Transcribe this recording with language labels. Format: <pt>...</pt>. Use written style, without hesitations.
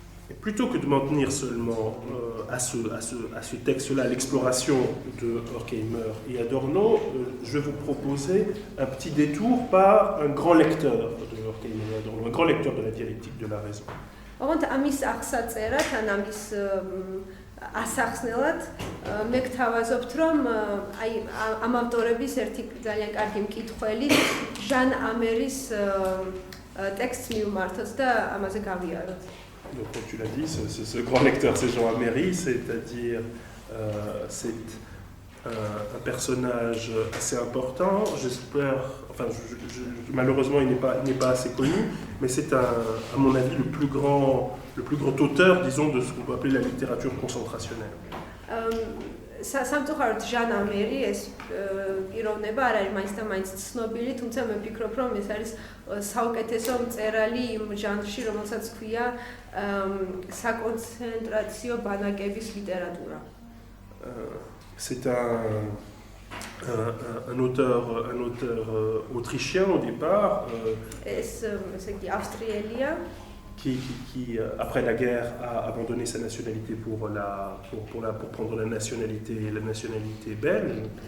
<fr>Et plutôt que de m'en tenir seulement à ce texte-là, l'exploration de Horkheimer et Adorno, je vais vous proposer un petit détour par un grand lecteur de Horkheimer et Adorno, un grand lecteur de la dialectique de la raison.</fr> <ka>ოღონდ ამის აღსაწერად, ან ამის ასახსნელად მე გთავაზობთ, რომ აი ამ ავტორების ერთი ძალიან კარგი მკითხველი ჟან ამერის ტექსტს მივმართოთ და ამაზე გავიაროთ.</ka> <fr>Donc, comme tu l'as dit, ce grand lecteur, c'est Jean Améry, c'est-à-dire c'est un personnage assez important. J'espère, enfin, malheureusement, il n'est pas assez connu, mais c'est à mon avis le plus grand auteur, disons, de ce qu'on peut appeler la littérature concentrationnelle.</fr> <ka>სამწუხაროდ ჟან ამერი ეს პიროვნება არ არის მაინც და მაინც ცნობილი, თუმცა მე ვფიქრობ, რომ ეს არის საუკეთესო მწერალი იმ ჟანრში, რომელსაც ქვია საკონცენტრაციო ბანაკების ლიტერატურა.</ka> <fr>C'est un auteur autrichien au départ.</fr> <ka>Ესე იგი ავსტრიელია.</ka> <fr>Qui après la guerre, a abandonné sa nationalité pour prendre la nationalité belge.</fr>